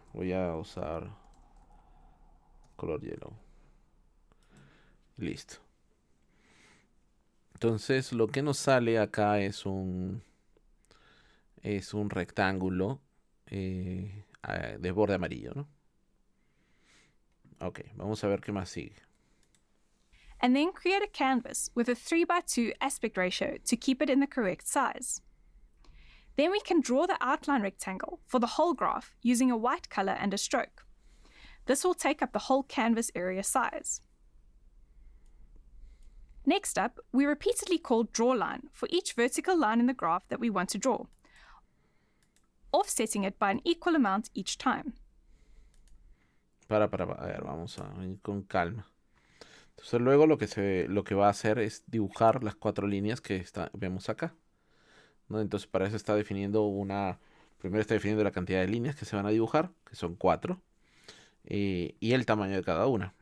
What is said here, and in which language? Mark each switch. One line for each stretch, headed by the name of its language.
Spanish: Voy a usar color yellow. Listo. Entonces lo que nos sale acá es un rectángulo de borde amarillo, ¿no? Ok, vamos a ver qué más sigue.
English: And then create a canvas with a 3:2 aspect ratio to keep it in the correct size. Then we can draw the outline rectangle for the whole graph using a white color and a stroke. This will take up the whole canvas area size. Next up, we repeatedly call drawLine for each vertical line in the graph that we want to draw, offsetting it by an equal amount each time.
Spanish: A ver, vamos a ir con calma. Entonces luego lo que va a hacer es dibujar las 4 líneas que vemos acá, ¿no? Entonces para eso está definiendo primero está definiendo la cantidad de líneas que se van a dibujar, que son 4, y el tamaño de cada una.